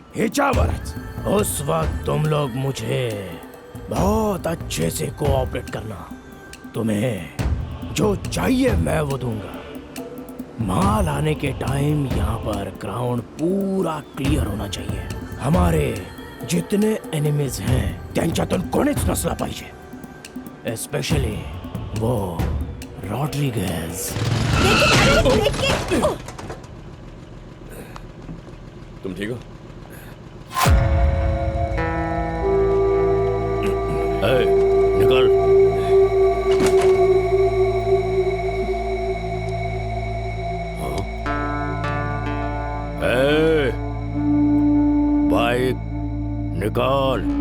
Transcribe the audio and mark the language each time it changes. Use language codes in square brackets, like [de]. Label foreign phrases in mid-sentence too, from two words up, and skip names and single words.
[hi] हिचावत उस वक्त तुम लोग मुझे बहुत अच्छे से कोऑपरेट करना, तुम्हें जो चाहिए मैं वो दूंगा। माल आने के टाइम यहाँ पर ग्राउंड पूरा क्लियर होना चाहिए। हमारे जितने एनिमीज हैं [mr] त्यांच्यातून कोणीच नसला पाहिजे, [hi] एस्पेशली वो रॉड्रिगेज। तुम ठीक हो? निकल। बाइक निकाल।